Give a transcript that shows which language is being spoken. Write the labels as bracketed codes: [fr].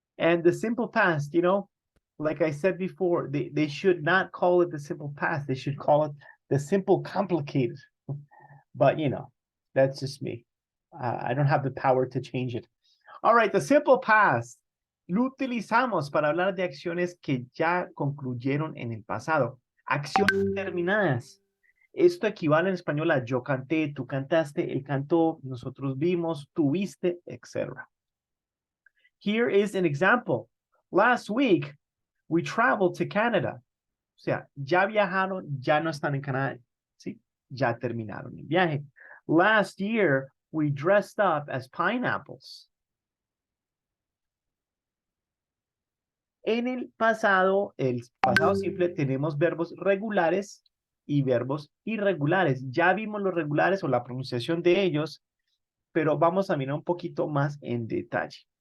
[en] And the simple past, like I said before, they should not call it the simple past. They should call it the simple complicated. But, that's just me. I don't have the power to change it. All right, the simple past. [es] Lo utilizamos para hablar de acciones que ya concluyeron en el pasado. Acciones terminadas. Esto equivale en español a yo canté, tú cantaste, él cantó, nosotros vimos, tú viste, etc. [en] Here is an example. Last week, we traveled to Canada. [es] O sea, ya viajaron, ya no están en Canadá. ¿Sí? Ya terminaron el viaje. [en] Last year, we dressed up as pineapples. [es] En el pasado simple, tenemos verbos regulares y verbos irregulares. Ya vimos los regulares o la pronunciación de ellos, pero vamos a mirar un poquito más en detalle.